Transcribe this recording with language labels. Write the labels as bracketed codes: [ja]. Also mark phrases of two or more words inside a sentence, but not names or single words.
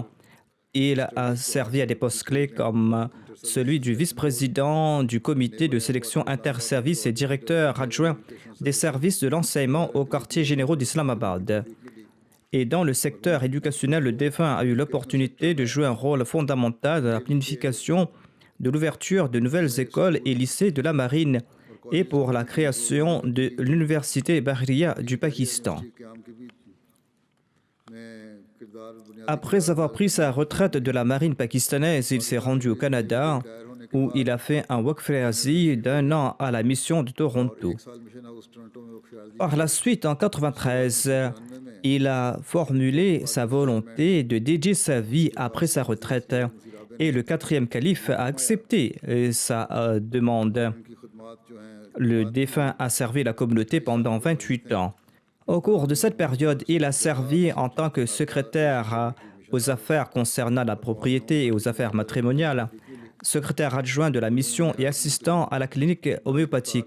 [fr] Il a servi à des postes clés comme celui du vice-président du comité de sélection interservices et directeur adjoint des services de l'enseignement aux quartiers généraux d'Islamabad. Et dans le secteur éducationnel, le défunt a eu l'opportunité de jouer un rôle fondamental dans la planification de l'ouverture de nouvelles écoles et lycées de la marine et pour la création de l'université Bahriya du Pakistan. [ur] قیام کے بھی میں کردار بنیادی [fr] Après avoir pris sa retraite de la marine pakistanaise, il s'est rendu au Canada où il a fait un Waqf-e-Azzi d'1 an à la mission de Toronto. [ur] سال مشن ہاؤس ٹورنٹو میں وقف [fr] Par la suite, en 1993, il a formulé sa volonté de dédier sa vie après sa retraite et le 4e calife a accepté sa demande. [ur] کی خدمات جو ہیں [fr] Le défunt a servi la communauté pendant 28 ans. Au cours de cette période, il a servi en tant que secrétaire aux affaires concernant la propriété et aux affaires matrimoniales, secrétaire adjoint de la mission et assistant à la clinique homéopathique.